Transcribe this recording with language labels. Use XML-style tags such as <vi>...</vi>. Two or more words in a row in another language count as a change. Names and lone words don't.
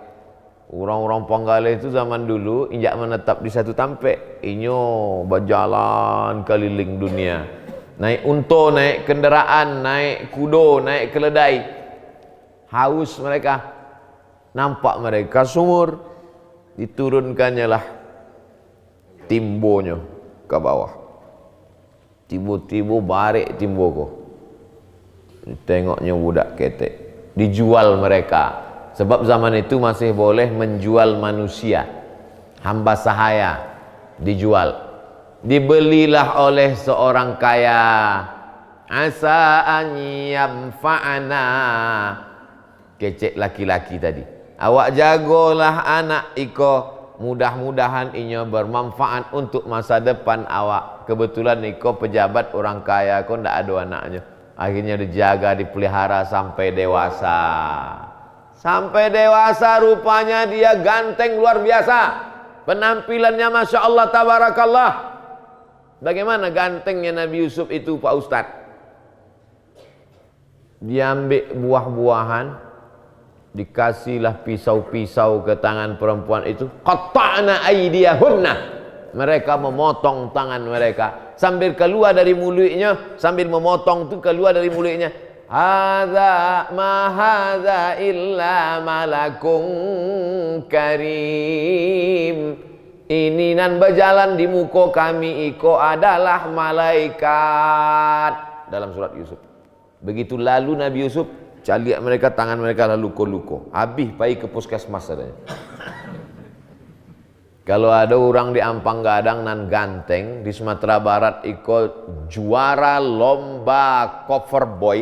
<id>Orang-orang Panggaleh itu zaman dulu injak menetap di satu tampek, inyo berjalan keliling dunia, naik unta, naik kenderaan, naik kudo, naik keledai. Haus mereka, nampak mereka sumur, diturunkannya lah timbonya ke bawah.</id> <min>Tiba-tiba barik timbo ko, tengoknya budak ketek,</min> <id>dijual mereka. Sebab zaman itu masih boleh menjual manusia, hamba sahaya, dijual. Dibelilah oleh seorang kaya.</id> <ar>عسى أن ينفعنا.</ar> <min>Kecek laki-laki tadi. Awak jagolah anak iko, mudah-mudahan inyo bermanfaat untuk masa depan awak. Kebetulan iko pejabat orang kaya, kok ndak ada anaknya.</min> <id>Akhirnya dijaga, dipelihara sampai dewasa. Sampai dewasa rupanya dia ganteng luar biasa. Penampilannya</id> <ar>ما شاء الله تبارك الله.</ar> <id>Bagaimana gantengnya Nabi Yusuf itu Pak Ustadz? Dia ambil buah-buahan, dikasihlah pisau-pisau ke tangan perempuan itu.</id> <ar>قطعن أيديهن.</ar> <id>Mereka memotong tangan mereka. Sambil keluar dari mulutnya, sambil memotong itu keluar dari mulutnya.</id> <ar>هذا ما هذا إلا ملك كريم.</ar> <min>Ini nan berjalan di muka kami iko adalah malaikat.</min> <id>Dalam surat Yusuf.</id> <min>Begitu lalu Nabi Yusuf, caliak mereka, tangan mereka lalu luko-luko. Habis pai ke puskesmas adanya. Kalau ada orang di Ampang Gadang nan ganteng di Sumatera Barat iko juara lomba</min> <en>cover boy.</en>